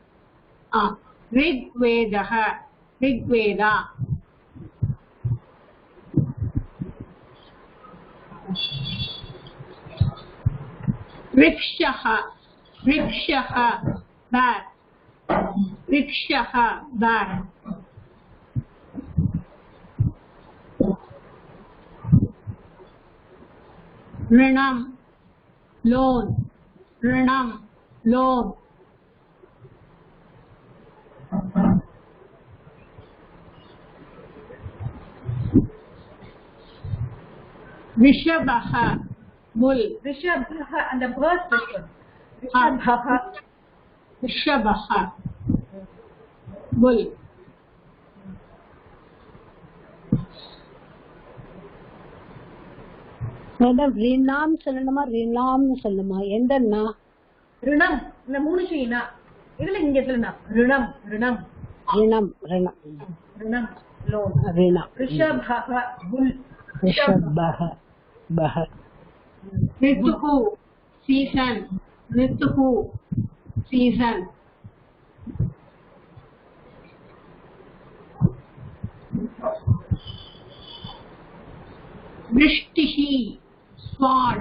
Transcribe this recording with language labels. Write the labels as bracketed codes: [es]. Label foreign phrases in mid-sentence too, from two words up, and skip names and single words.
[sa] ரிக்வேதா. ரிக்ஷஹ பேர். ரிக்ஷஹ பேர். ऋणम लोन. ऋणम लोन. ऋषभः बुल. [ta] ரிஷபஹ அந்த வேர்ட் சொல்லுங்க. [sa] ऋषभः बुल. [ta] மேடம் ரினாம் சொல்லணுமா ரினாம்னு சொல்லணுமா? எந்தன்னா? ரிணம் இந்த மூணு ஷீனா இதுல இங்க சொல்லணும். [sa] ऋणम् ऋणम् ऋणम् ऋणम् ரிணம் லோன். ரிணம். ரிஷபஹ புல். ऋषभः भः. ऋतुः सीजन. ऋतुः सीजन. वृष्टिः स्वाड.